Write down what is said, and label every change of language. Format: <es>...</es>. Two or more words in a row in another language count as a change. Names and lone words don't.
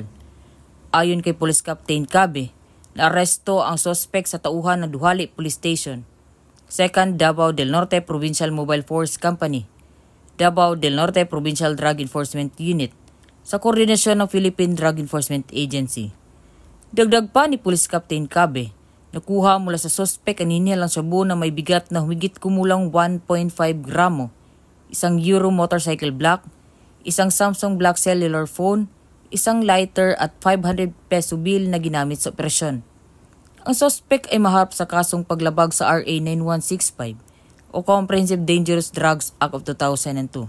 <tl>Ayon kay Police Captain Cabe, naaresto ang suspect sa tauhan ng Duhali Police Station, 2nd Davao del Norte Provincial Mobile Force Company, Davao del Norte Provincial Drug Enforcement Unit, sa koordinasyon ng Philippine Drug Enforcement Agency. Dagdag pa ni Police Captain Cabe, nakuha mula sa suspect ang inihalang shabu na may bigat na humigit kumulang 1.5 gramo, isang Euro</tl> <en>motorcycle black,</en> <tl>isang Samsung Black</tl> <en>cellular phone,</en> <tl>isang lighter at 500 peso bill na ginamit sa operasyon. Ang suspect ay maharap sa kasong paglabag sa RA 9165 o Comprehensive Dangerous Drugs Act of 2002.</tl>